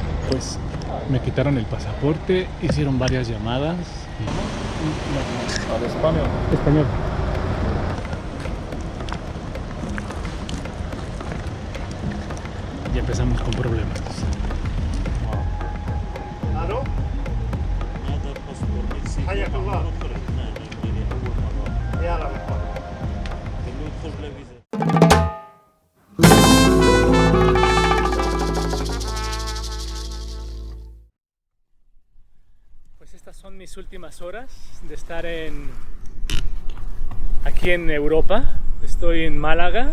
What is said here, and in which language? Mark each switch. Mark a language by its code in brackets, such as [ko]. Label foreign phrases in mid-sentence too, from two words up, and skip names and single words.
[es] pues me quitaron el pasaporte, hicieron varias llamadas. Al español. Español. Y empezamos con problemas. [ar] الو هذا الباسبور نفسي حياك الله. نخرج هنا نيجيريا أول مرة يلا بالخير. قال له يدخل بلا فيزا. [es] Pues estas son mis últimas horas de estar aquí en Europa. Estoy en Málaga.